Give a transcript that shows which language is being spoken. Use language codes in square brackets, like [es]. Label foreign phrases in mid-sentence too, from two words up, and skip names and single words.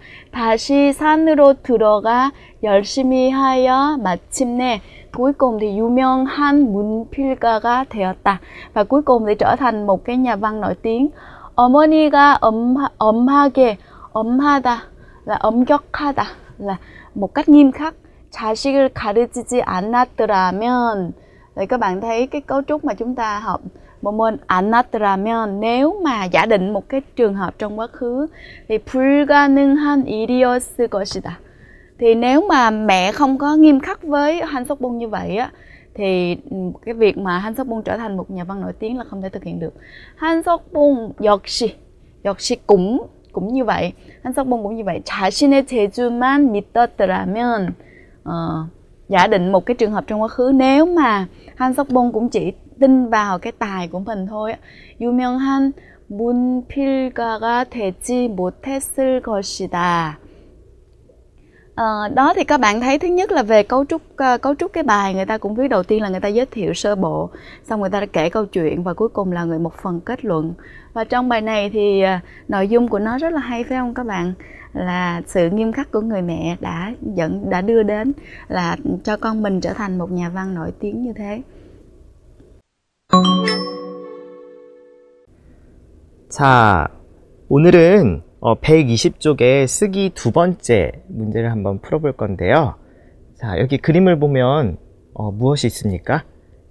[ko] 다시 산으로 들어가 열심히 하여 마침내, [vi] cuối cùng thì [ko] 유명한 문필가가 되었다. [vi] Và cuối cùng thì trở thành một cái nhà văn nổi tiếng. [ko] 어머니가 엄하다 [vi] là 엄격하다, là một cách nghiêm khắc. [ko] 자식을 가르치지 않았더라면, [vi] thì các bạn thấy cái cấu trúc mà chúng ta học một môn 않았더라면, nếu mà giả định một cái trường hợp trong quá khứ thì [ko] 불가능한 일이었을 것이다. [vi] Thì nếu mà mẹ không có nghiêm khắc với 한석봉 như vậy á, thì cái việc mà 한석봉 trở thành một nhà văn nổi tiếng là không thể thực hiện được. 한석봉 역시 cũng như vậy. 한석봉 cũng như vậy. [ko] 자신의 재주만 믿었더라면, [vi] giả định một cái trường hợp trong quá khứ, nếu mà 한석봉 cũng chỉ tin vào cái tài của mình thôi, [ko] 유명한 문필가가 되지 못했을 것이다. [vi] Đó thì các bạn thấy, thứ nhất là về cấu trúc cái bài, người ta cũng viết đầu tiên là người ta giới thiệu sơ bộ, xong người ta đã kể câu chuyện, và cuối cùng là một phần kết luận. Và trong bài này thì nội dung của nó rất là hay, phải không các bạn? Là sự nghiêm khắc của người mẹ đã đưa đến là cho con mình trở thành một nhà văn nổi tiếng như thế. [ko] 자, 오늘은 120쪽의 쓰기 두 번째 문제를 한번 풀어볼 건데요. 자, 여기 그림을 보면 무엇이 있습니까?